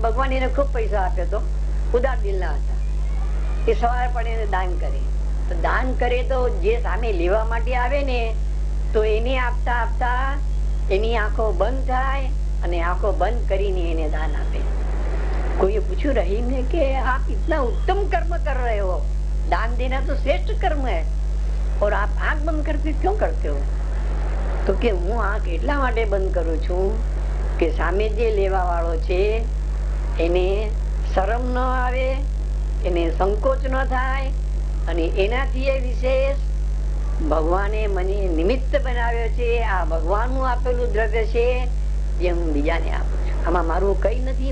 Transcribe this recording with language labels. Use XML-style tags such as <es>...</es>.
<gu>ભગવાન એને ખૂબ પૈસા આપ્યો તો ઉદાર દિલ ના હતા. એ સવારે પડે એને દાન કરે. તો દાન કરે તો જે સામે લેવા માટે આવે ને તો એને આપતા આપતા એની આંખો બંધ થાય અને આંખો બંધ કરીને એને દાન આપે.</gu> <hi>कोई पूछू रहीम ने कि आप इतना उत्तम कर्म कर रहे हो, दान देना तो श्रेष्ठ कर्म है, और आप आंख बंद करके क्यों करते हो?</hi> <gu>तो કે હું આંખ એટલા માટે બંધ કરું છું કે સામે જે લેવા વાળો છે એને શરમ ન આવે, એને સંકોચ ન થાય, અને એનાથી એ વિશેષ ભગવાને મને નિમિત્ત બનાવ્યો છે, આ ભગવાનનું આપેલું દ્રવ્ય છે જે હું બીજાને આપું છું. આમાં મારું કઈ નથી.</gu>